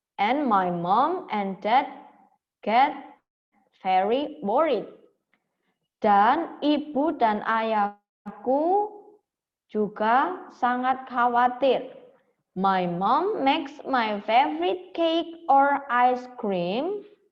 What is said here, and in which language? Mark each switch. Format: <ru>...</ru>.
<en>And my mom and dad get very worried.</en> <id>Dan ibu dan ayahku juga sangat khawatir.</id> <en>My mom makes my favorite cake or ice cream.</en>